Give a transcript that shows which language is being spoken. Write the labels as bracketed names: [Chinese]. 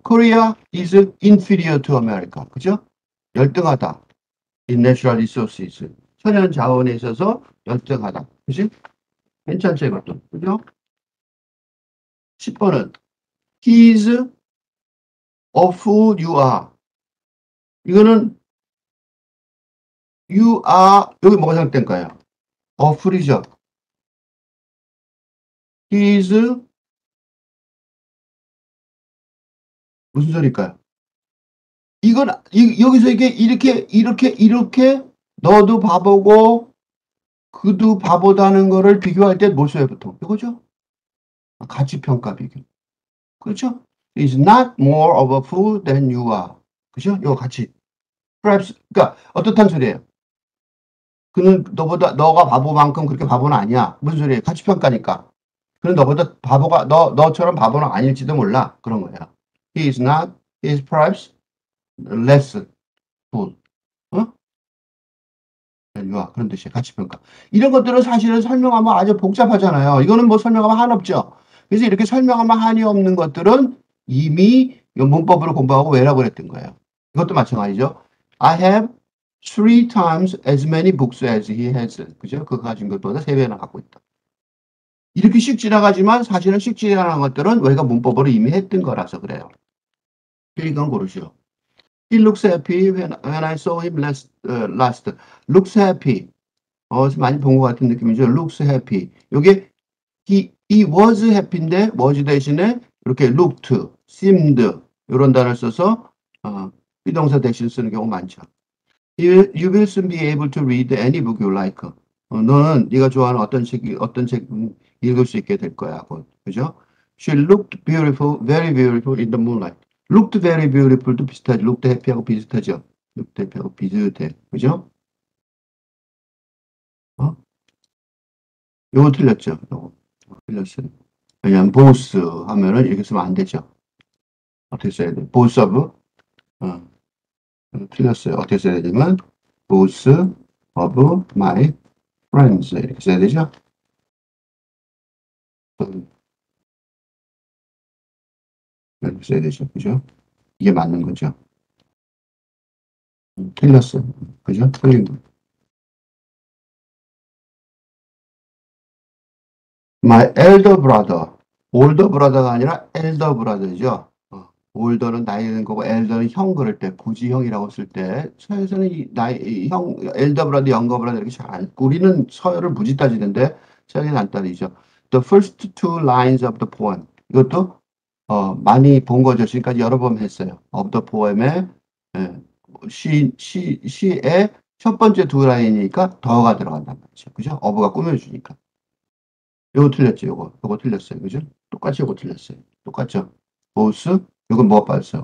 [English] Korea is inferior to America. [Korean] 그죠? 열등하다. [English] In natural resources. [Korean] 천연 자원에 있어서 열등하다. 그지? 괜찮죠, 이것도. 그죠? [English] 10번은 He is of who you are. [Korean] 이거는 [English] you are, [Korean] 여기 뭐가 잘못된가요? of이죠. [English] He is [Korean] 무슨 소리일까요? 이건 여기서 이렇게 너도 바보고 그도 바보다는 거를 비교할 때 뭘 써요, 보통? 이거죠? 가치 평가 비교. 그렇죠? [English] Is not more of a fool than you are. [Korean] 그죠? 이거 같이. Perhaps, 그러니까 어떻단 소리예요? 그는 너가 바보만큼 그렇게 바보는 아니야. 무슨 소리예요? 가치 평가니까. 그는 너보다 너처럼 바보는 아닐지도 몰라. 그런 거야. [English] He is not, he is perhaps less fool. [Korean] 어? 유아 그런 뜻이에요. 가치평가. 이런 것들은 사실은 설명하면 아주 복잡하잖아요. 이거는 뭐 설명하면 한없죠. 그래서 이렇게 설명하면 한이 없는 것들은 이미 문법으로 공부하고 외라고 했던 거예요. 이것도 마찬가지죠. [English] I have three times as many books as he has. [Korean] 그죠? 그거 가진 것보다 세 배나 갖고 있다. 이렇게 씩 지나가지만 사실은 씩 지나가는 것들은 우리가 문법으로 이미 했던 거라서 그래요. 이건 고르시오. [English] He looks happy when I saw him last. Looks happy. [Korean] 많이 본 것 같은 느낌이죠. [English] looks happy. [Korean] 요게 [English] he was happy [Korean] 인데 was 대신에 이렇게 looked, seemed 이런 단어를 써서 비동사 대신 쓰는 경우 많죠. [English] You will soon be able to read any book you like. [Korean] 너는 네가 좋아하는 어떤 책 읽을 수 있게 될 거야. 그죠? [English] She looked beautiful, very beautiful in the moonlight. looked very beautiful도 비슷하죠. [Korean] looked happy하고 비슷하죠. looked happy하고 비슷해. 그죠? 어? 요거 틀렸죠. 요거 틀렸어요. 왜냐면 both 하면은 이렇게 쓰면 안 되죠. 어떻게 써야 돼? both of 틀렸어요. 어떻게 써야 되냐면 both of my friends 이렇게 써야 되죠. 이렇게 써야 되죠. 그죠? 이게 맞는 거죠. 틀렸어요. 그죠? 틀린 거. [English] My elder brother. [Korean] older brother가 아니라 elder brother죠. 올더는 나이 든 거고 엘더는 형 그럴 때 부지형이라고 쓸 때 서에서는 이 나이 형 엘더 브라더 영거 브라더 이렇게 잘 안 우리는 서열을 무지 따지는데 서열은 안 따지죠. [English] The first two lines of the poem [Korean] 이것도 많이 본 거죠. 지금까지 여러 번 했어요. of the poem의 예, 시의 첫 번째 두 라인이니까 더가 들어간단 말이죠. 그죠? 어부가 꾸며주니까. 요거 틀렸죠. 요거 틀렸어요. 그죠? 똑같이 요거 틀렸어요. 똑같죠? 보스 이건 뭐가 빠졌어요?